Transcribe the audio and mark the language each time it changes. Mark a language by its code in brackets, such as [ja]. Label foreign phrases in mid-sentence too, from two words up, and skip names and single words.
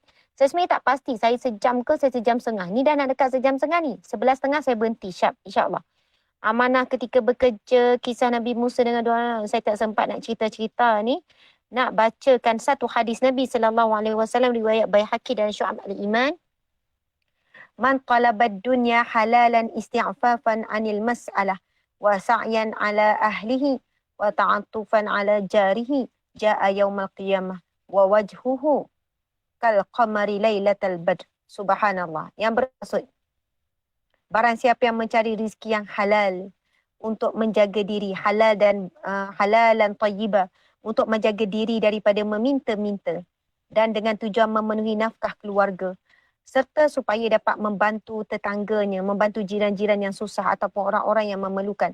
[ms] Saya sebenarnya tak pasti saya sejam ke saya sejam setengah. Ni dah nak dekat sejam setengah ni. 11.30 saya berhenti. Syap, insyaAllah. Amanah ketika bekerja, kisah Nabi Musa dengan doa. Saya tak sempat nak cerita-cerita ni. Nak bacakan satu hadis Nabi SAW riwayat Baihaqi dan Syu'ab al-Iman. [ar] من طلب الدنيا حلالا استعفافا عن المسألة وسعيا على أهله وتعطفا على جاره جاء يوم القيامة ووجهه كالقمر ليلة البدر. [ms] Subhanallah. Yang bermaksud, barang siapa yang mencari rezeki yang halal untuk menjaga diri, halal dan [ar] حلالا طيبا, [ms] untuk menjaga diri daripada meminta-minta dan dengan tujuan memenuhi nafkah keluarga, serta supaya dapat membantu tetangganya, membantu jiran-jiran yang susah ataupun orang-orang yang memerlukan.